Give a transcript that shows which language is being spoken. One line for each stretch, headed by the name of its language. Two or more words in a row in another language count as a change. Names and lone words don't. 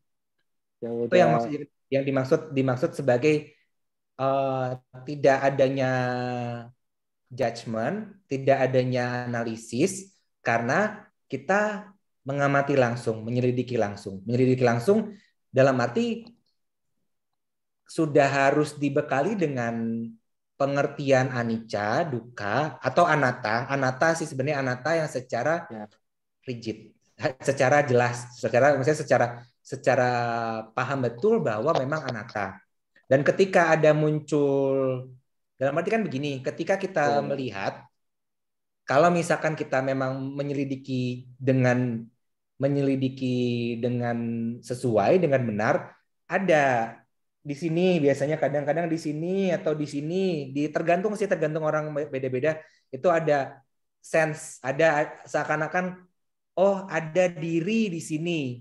Indonesian: Itu yang dimaksud sebagai tidak adanya judgment, tidak adanya analisis, karena kita mengamati langsung, menyelidiki langsung. Menyelidiki langsung dalam arti sudah harus dibekali dengan pengertian
Pali: anicca, dukkha,
Indonesian: atau anatta. Anatta sih sebenarnya anatta yang secara rigid, secara jelas, secara paham betul bahwa memang anatta. Dan ketika ada muncul, dalam arti kan begini, ketika kita melihat, kalau misalkan kita memang menyelidiki dengan sesuai, dengan benar, ada di sini biasanya kadang-kadang di sini atau di sini, tergantung orang beda-beda, itu ada sense, ada seakan-akan oh ada diri di sini.